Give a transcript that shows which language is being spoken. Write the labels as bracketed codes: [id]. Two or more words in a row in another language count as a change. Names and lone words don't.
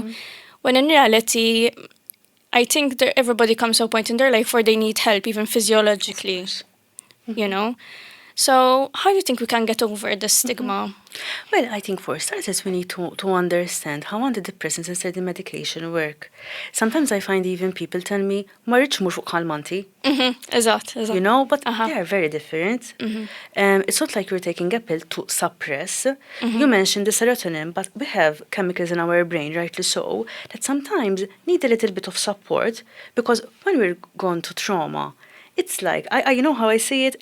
[en] When in reality, I think that everybody comes to a point in their life where they need help, even physiologically, you know? So how do you think we can get over the stigma? Well, I think for starters, we need to understand how antidepressants and certain medication work. Sometimes I find even people tell me, [mt] ma rridx mhux fuq calmanti. Eżatt. [en] You know, but they are very different. It's not like you're taking a pill to suppress. You mentioned the serotonin, but we have chemicals in our brain, rightly so, that sometimes need a little bit of support because when we're going to trauma, it's like, you know how I say it?